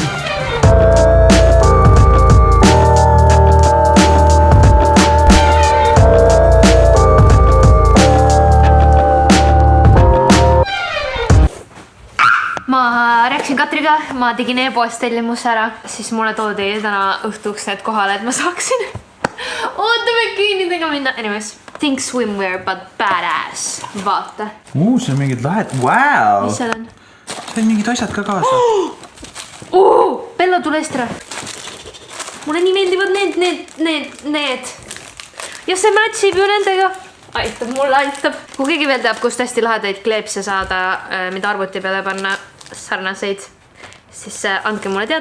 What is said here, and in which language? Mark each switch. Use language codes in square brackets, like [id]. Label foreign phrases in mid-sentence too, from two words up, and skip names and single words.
[et] Ma rääkisin Katriga, ma tegin e-poest tellimuse ära, siis mulle toodi täna õhtuks need kohale, et ma saaksin bikiinidega minna. [en] Anyways, think swimwear, but badass. [et] Vaata. See on mingid lahed. Wow! Mis seal on? See on mingid asjad ka kaasa. Bella, tule Estra. Mulle nii meeldivad need. Ja see matchib ju nendega. Aitab, mulle aitab. Kui keegi veel teab, kust hästi lahedaid kleepse saada, mida arvuti peale panna sarnaseid, siis andke mulle teada.